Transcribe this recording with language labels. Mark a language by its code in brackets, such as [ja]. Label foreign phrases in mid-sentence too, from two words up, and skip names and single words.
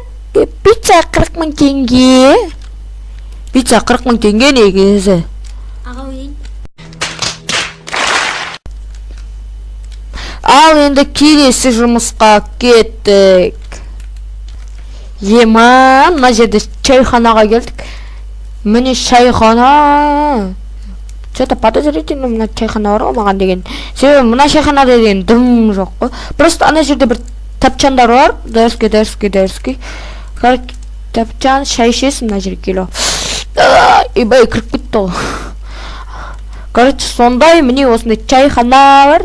[kk] Пицца 40 мың теңге. Пицца 40 мың теңге негізі. Аға ойын. Ал енді келесі жұмысқа кеттік. Мына жерде чайханаға келдік. Міне чайхана. [ru] Что-то подозрительно [kk] мына чайхана бар ғой маған деген. Себебі мына чайханада деген дым жоқ қой. Просто ана жерде бір тапчандар бар. Дәріске. Тапчан, шай ішесің мына жерге келу. Ибай кіріп кетті ғой. Короче, сондай міне осындай чайхана бар.